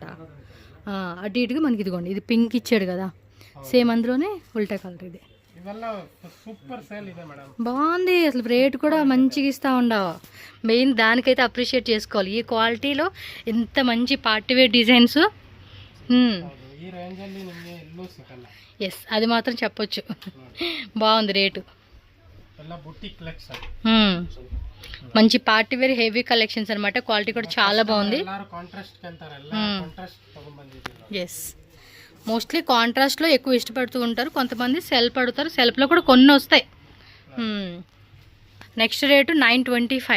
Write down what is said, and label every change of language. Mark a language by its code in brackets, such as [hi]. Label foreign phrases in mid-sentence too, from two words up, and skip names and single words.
[te] అటు ఇటుగా మనకి ఇదిగోండి, ఇది పింక్ ఇచ్చాడు కదా, సేమ్ అందులోనే ఉల్టా కలర్. ఇది సూపర్ సేల్ ಇದೆ మేడం. బాగుంది అసలు, రేట్ కూడా మంచిగా ఇస్తూ ఉండవు. మెయిన్ దానికైతే అప్రిషియేట్ చేసుకోవాలి. ఈ క్వాలిటీలో ఇంత మంచి పార్టీవేర్ డిజైన్స్. [kn] ఈ రేంజ్ ಅಲ್ಲಿ ನಿಮಗೆ ಎಲ್ಲೂ ಸಿಗಲ್ಲ. [te] ఎస్, అది మాత్రం చెప్పొచ్చు. బాగుంది రేటు. [kn] ಎಲ್ಲ ಬುಟಿಕ್ ಕಲೆಕ್ಷನ್. [te] మంచి పార్టీవేర్ హెవీ కలెక్షన్స్ అనమాట. క్వాలిటీ కూడా చాలా బాగుంది. ఎస్, మోస్ట్లీ కాంట్రాస్ట్లో ఎక్కువ ఇష్టపడుతూ ఉంటారు కొంతమంది, సెల్ఫ్ పడుతారు. సెల్ఫ్లో కూడా కొన్ని వస్తాయి. నెక్స్ట్ రేటు 925.